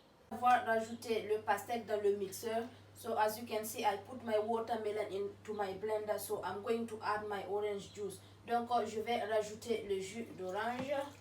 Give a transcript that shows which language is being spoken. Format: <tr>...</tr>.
<fr>Avoir rajouté le pastèque dans le mixeur.</fr> <en>So as you can see, I put my watermelon into my blender. So I'm going to add my orange juice.</en> <fr>Donc je vais rajouter le jus d'orange.</fr>